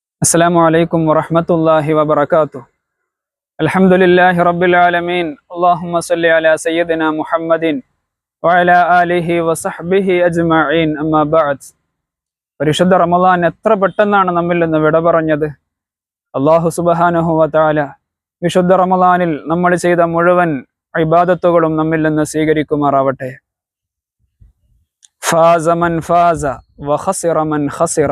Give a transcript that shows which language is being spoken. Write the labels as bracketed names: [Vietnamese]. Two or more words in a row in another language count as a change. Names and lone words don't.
[Arabic] السلام عليكم ورحمة الله وبركاته. الحمد لله رب العالمين. اللهم صل على سيدنا محمد وعلى آله وصحبه أجمعين. أما بعد. [Malayalam] പരിശുദ്ധ റമളാൻ എത്ര പെട്ടെന്നാണ് നമ്മിൽ നിന്ന് വിട പറഞ്ഞത്. [Arabic] الله سبحانه وتعالى [Malayalam] വിശുദ്ധ റമളാനിൽ നമ്മൾ ചെയ്ത മുഴുവൻ ഇബാദത്തുകളും നമ്മിൽ നിന്ന് സ്വീകരിക്കുമാറാവട്ടെ. [Arabic] فاز من فاز وخسر من خسر.